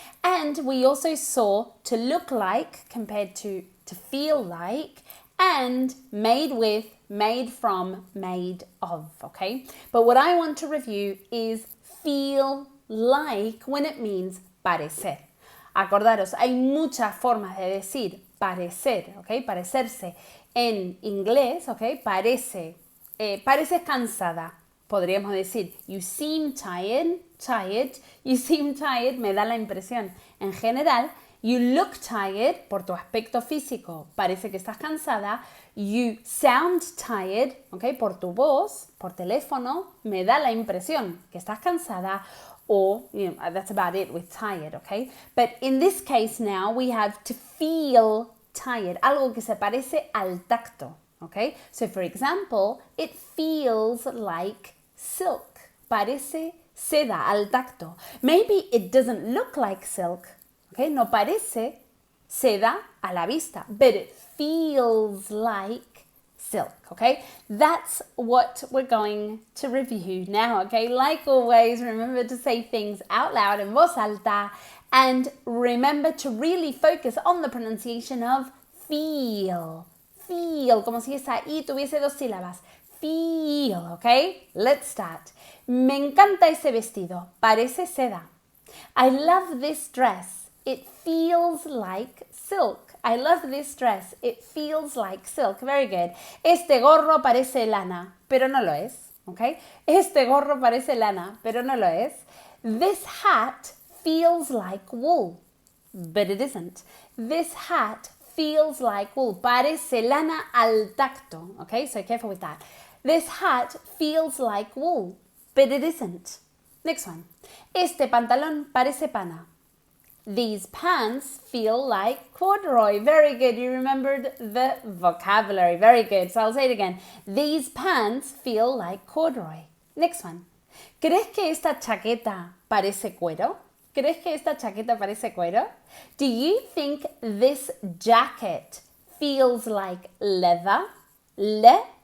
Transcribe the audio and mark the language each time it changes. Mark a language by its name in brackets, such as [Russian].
[English] And we also saw to look like compared to feel like, and made with, made from, made of, okay? But what I want to review is feel like when it means parecer. [Spanish] Acordaros, hay muchas formas de decir parecer, okay? Parecerse en inglés, okay? Pareces cansada. Podríamos decir, [English] you seem tired, you seem tired, [Spanish] me da la impresión. En general, [English] you look tired, [Spanish] por tu aspecto físico, parece que estás cansada. [English] You sound tired, [Spanish] okay, por tu voz, por teléfono, me da la impresión que estás cansada. [English] Or, you know, that's about it with tired, okay? But in this case now, we have to feel tired, [Spanish] algo que se parece al tacto. [English] Okay, so for example, it feels like silk. [Spanish] Parece seda al tacto. [English] Maybe it doesn't look like silk. Okay, [Spanish] no parece seda a la vista, [English] but it feels like silk. Okay, that's what we're going to review now. Okay, like always, remember to say things out loud [Spanish] en voz alta, [English] and remember to really focus on the pronunciation of feel. [Spanish] Feel, como si esa I tuviese dos sílabas. [English] Feel, okay? Let's start. [Spanish] Me encanta ese vestido. Parece seda. [English] I love this dress. It feels like silk. I love this dress. It feels like silk. Very good. [Spanish] Este gorro parece lana, pero no lo es. Okay? Este gorro parece lana, pero no lo es. [English] This hat feels like wool, but it isn't. This hat feels like wool. [Spanish] Parece lana al tacto. [English] Okay, so careful with that. This hat feels like wool, but it isn't. Next one. [Spanish] Este pantalón parece pana. [English] These pants feel like corduroy. Very good. You remembered the vocabulary. Very good. So I'll say it again. These pants feel like corduroy. Next one. [Spanish] ¿Crees que esta chaqueta parece cuero? ¿Crees que esta chaqueta parece cuero? [English] Do you think this jacket feels like leather? Leather.